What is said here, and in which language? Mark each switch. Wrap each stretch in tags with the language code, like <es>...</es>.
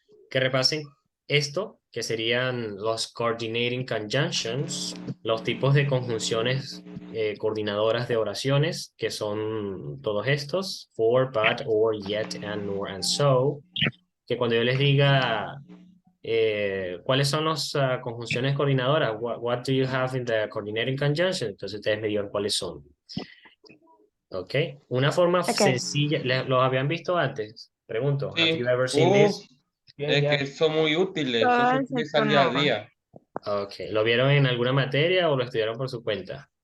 <es>Que repasen esto, que serían los coordinating conjunctions, los tipos de conjunciones coordinadoras de oraciones, que son todos estos,</es> <en>for, but, or, yet, and, nor, and so,</en> <es>que cuando yo les diga ¿cuáles son las conjunciones coordinadoras?</es> <en>What do you have in the coordinating conjunction?</en> <es>Entonces ustedes me digan cuáles son. Ok. Una forma sencilla, ¿los habían visto antes? Pregunto. Sí.</es> <en>Have you ever seen this?</en> <es>Es que son muy útiles, eso se utiliza día a día. Ok. ¿Lo vieron en alguna materia o lo estudiaron por su cuenta?</es>